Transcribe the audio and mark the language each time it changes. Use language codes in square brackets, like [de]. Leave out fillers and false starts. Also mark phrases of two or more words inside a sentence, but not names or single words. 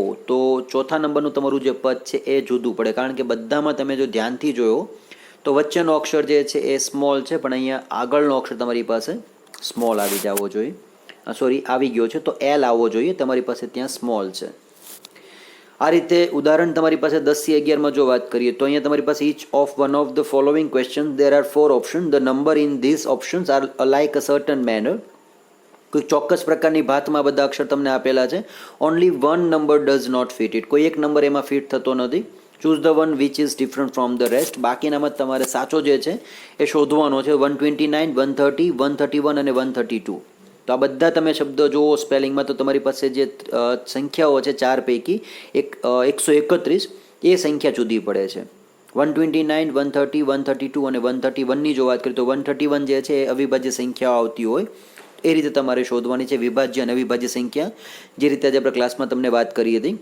[gu] તો ચોથા નંબરનું તમારું જે પદ છે એ જુદું પડે, કારણ કે બધામાં તમે જો ધ્યાનથી જોયો તો વચ્ચેનો અક્ષર જે છે એ સ્મોલ છે, પણ અહીંયા આગળનો અક્ષર તમારી પાસે સ્મોલ આવી જવો જોઈએ. આવી ગયો છે, તો L આવવો જોઈએ, તમારી પાસે ત્યાં સ્મોલ છે. આ રીતે ઉદાહરણ તમારી પાસે 10 થી 11માં જો વાત કરીએ તો અહીંયા તમારી પાસે [en] each of one of the following questions there are 4 options, the number in these options are like a certain manner. [gu] કોઈ ચોક્કસ પ્રકારની ભાતમાં બધા અક્ષર તમને આપેલા છે. [en] only one number does not fit it, [gu] કોઈ એક નંબર એમાં ફિટ થતો નથી. [en] choose the one which is different from the rest, [gu] બાકીનામાં તમારે સાચો જે છે એ શોધવાનો છે. 129, 130, 131 અને 132. તો આ બધા તમે શબ્દો જુઓ સ્પેલિંગમાં, તો તમારી પાસે જે સંખ્યાઓ છે 4 પૈકી 131 એ સંખ્યા જુદી પડે છે. 129, 130, 132 અને 131ની જો વાત કરીએ તો 131 જે છે એ અવિભાજ્ય સંખ્યાઓ આવતી હોય એ રીતે તમારે શોધવાની છે, વિભાજ્ય અને અવિભાજ્ય સંખ્યા, જે રીતે આજે આપણે ક્લાસમાં તમને વાત કરી હતી.